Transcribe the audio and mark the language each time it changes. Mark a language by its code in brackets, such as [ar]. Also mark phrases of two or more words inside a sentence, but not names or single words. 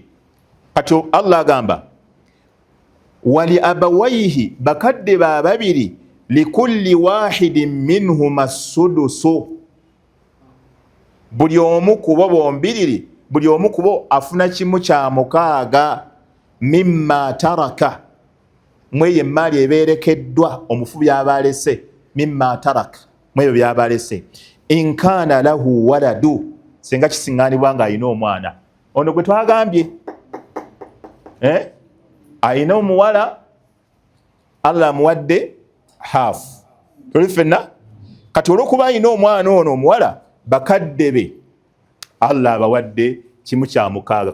[lg] Kati Allah agamba [ar] ولأبويه, [lg] bakadde ba babiri, [ar] لكل واحد منهما السدس, [lg] buli omu kubo bombiriri, buli omu kubo afuna kimu kya 6 [ar] مما ترك, [lg] mweyo emaali ebeerekeddwa omufu by'abalese, [ar] مما ترك [lg] mweyo by'abalese. [ar] إن كان له ولد, [lg] senga kisiŋŋaanibwa nga alina omwana. Ono gwe twagambye alina omuwala, Allah amuwadde haafu. Tuli ffenna? Kati olw'okuba alina omwana ono omuwala, bakadde be Allah abawadde kimu kya 6.